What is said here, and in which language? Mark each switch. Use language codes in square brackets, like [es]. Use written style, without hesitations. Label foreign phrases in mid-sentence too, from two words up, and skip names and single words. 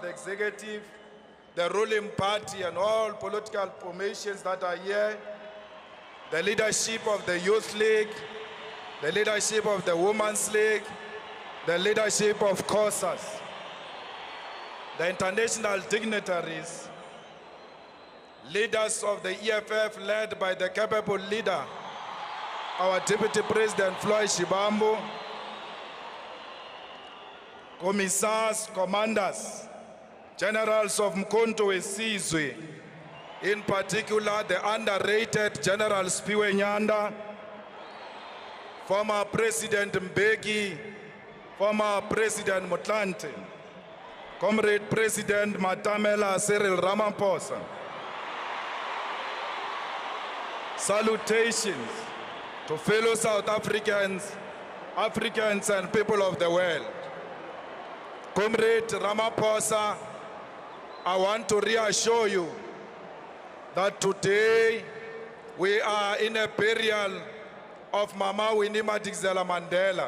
[en] the executive, the ruling party and all political formations that are here, the leadership of the Youth League, the leadership of the Women's League, the leadership of COSAS, the international dignitaries, leaders of the EFF led by the capable leader, our Deputy President Floyd Shibambu, commissars, commanders, generals of Mkhonto Wesizwe, in particular the underrated General Spiwe Nyanda, former President Mbeki, former President Motlanthe, Comrade President Matamela Cyril Ramaphosa. Salutations to fellow South Africans, Africans and people of the world. Comrade Ramaphosa, I want to reassure you that today we are in a burial of Mama Winnie Madikizela Mandela.